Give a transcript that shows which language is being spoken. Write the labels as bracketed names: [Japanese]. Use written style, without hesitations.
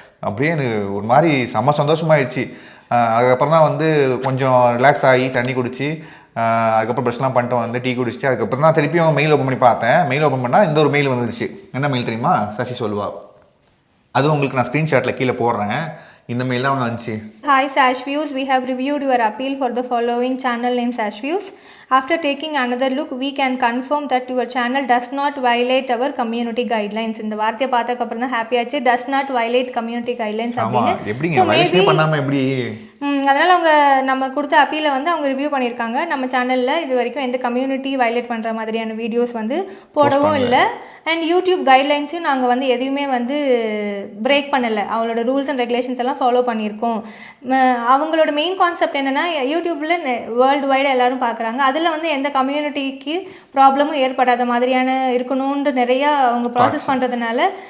[Tamil] அப்படியே எனக்கு ஒரு மாதிரி செம்ம சந்தோஷமாயிடுச்சு. அதுக்கப்புறம் தான் வந்து கொஞ்சம் ரிலாக்ஸ் ஆகி தண்ணி குடிச்சு அதுக்கப்புறம் ப்ரெஷ்லாம் பண்ணிட்டு வந்து டீ குடிச்சிட்டு அதுக்கப்புறம் தான் திருப்பியும் மெயில் ஓப்பன் பண்ணி பார்த்தேன். மெயில் ஓப்பன் பண்ணால் இந்த ஒரு மெயில் வந்துருச்சு. என்ன மெயில் தெரியுமா, சசி சொல்லுவா. அதுவும் உங்களுக்கு நான் ஸ்க்ரீன்ஷாட்டில் கீழே போடுறேன். இந்த மெயில் தான் வந்துச்சு. [English] Hi Sash Views, we have reviewed your appeal for the following channel name Sash Views. After taking another look, we can confirm that your channel does not violate our community guidelines. [Tamil] இந்த வார்த்தையை பார்த்ததுக்கு அப்புறம் தான் happy ஆச்சு. [English] does not violate community guidelines [Tamil] அப்படின்னு. எப்படிங்க வயசே பண்ணாம எப்படி? அதனால் அவங்க நம்ம கொடுத்த அப்பீலை வந்து அவங்க ரிவ்யூ பண்ணியிருக்காங்க. நம்ம சேனலில் இது வரைக்கும் எந்த கம்யூனிட்டி வயலேட் பண்ணுற மாதிரியான வீடியோஸ் வந்து போடவும் இல்லை. அண்ட் யூடியூப் கைட்லைன்ஸையும் நாங்கள் வந்து எதையுமே வந்து பிரேக் பண்ணலை. அவங்களோட ரூல்ஸ் அண்ட் ரெகுலேஷன்ஸ் எல்லாம் ஃபாலோ பண்ணியிருக்கோம். அவங்களோட மெயின் கான்செப்ட் என்னென்னா, யூடியூப்பில் வேர்ல்டு வைடு எல்லோரும் பார்க்குறாங்க, அதில் வந்து எந்த கம்யூனிட்டிக்கு ப்ராப்ளமும் ஏற்படாத மாதிரியான இருக்கணும்னு நிறையா அவங்க ப்ராசஸ் பண்ணுறதுனால.